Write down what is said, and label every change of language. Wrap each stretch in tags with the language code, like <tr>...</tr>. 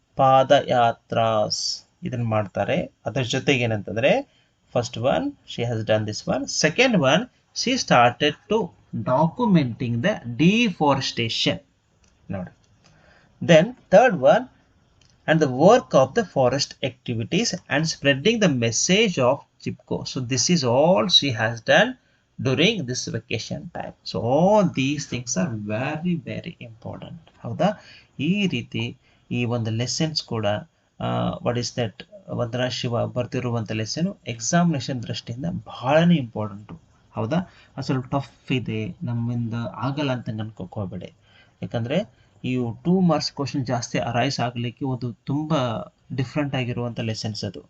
<kn>ಪಾದಯಾತ್ರಾಸ್ ಇದನ್ನ ಮಾಡ್ತಾರೆ. ಅದರ ಜೊತೆಗೆ ಏನಂತಂದ್ರೆ</kn> <en>first one she has done this one, second one she started to documenting the deforestation</en> <kn>ನೋಡಿ,</kn> <en>Then third one and the work of the forest activities and spreading the message of Chipko. So this is all she has done during this vacation time. So all these things are very very important.</en> <kn>ಹೌದಾ? ಈ ರೀತಿ ಈ ಒಂದು lessons ಕೂಡ</kn> <en>what is that</en> <kn>Vandana Shiva ಬರ್ತಿರುವಂಥ lesson examination ದೃಷ್ಟಿಯಿಂದ ಬಹಳನೇ important. ಹೌದಾ? ಅದು ಸ್ವಲ್ಪ ಟಫ್ ಇದೆ, ನಮ್ಮಿಂದ ಆಗಲ್ಲ ಅಂತ ಅನ್ಕೋಬೇಡಿ, ಯಾಕಂದರೆ ಈ 2 ಮಾರ್ಕ್ಸ್ ಕ್ವಶನ್ ಜಾಸ್ತಿ ಅರೈಸ್ ಆಗಲಿಕ್ಕೆ ಒಂದು ತುಂಬ ಡಿಫ್ರೆಂಟ್ ಆಗಿರುವಂಥ ಲೆಸನ್ಸ್ ಅದು.</kn>